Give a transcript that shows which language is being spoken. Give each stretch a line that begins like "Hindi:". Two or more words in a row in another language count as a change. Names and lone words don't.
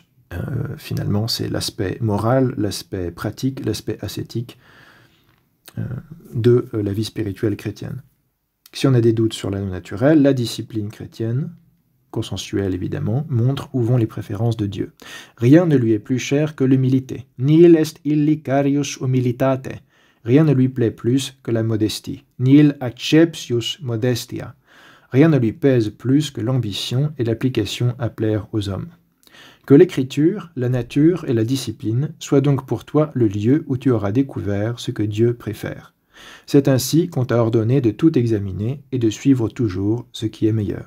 French: Finalement, c'est l'aspect moral, l'aspect pratique, l'aspect ascétique de la vie spirituelle chrétienne. Si on a des doutes sur la loi naturelle, la discipline chrétienne, consensuelle évidemment, montre où vont les préférences de Dieu. Rien ne lui est plus cher que l'humilité.
Latin: Nihil est illi carius humilitate.
French: Rien ne lui plaît plus que la modestie.
Latin: Nihil acceptius modestia.
French: Rien ne lui pèse plus que l'ambition et l'application à plaire aux hommes. Que l'écriture, la nature et la discipline soient donc pour toi le lieu où tu auras découvert ce que Dieu préfère. C'est ainsi qu'on t'a ordonné de tout examiner et de suivre toujours ce qui est meilleur.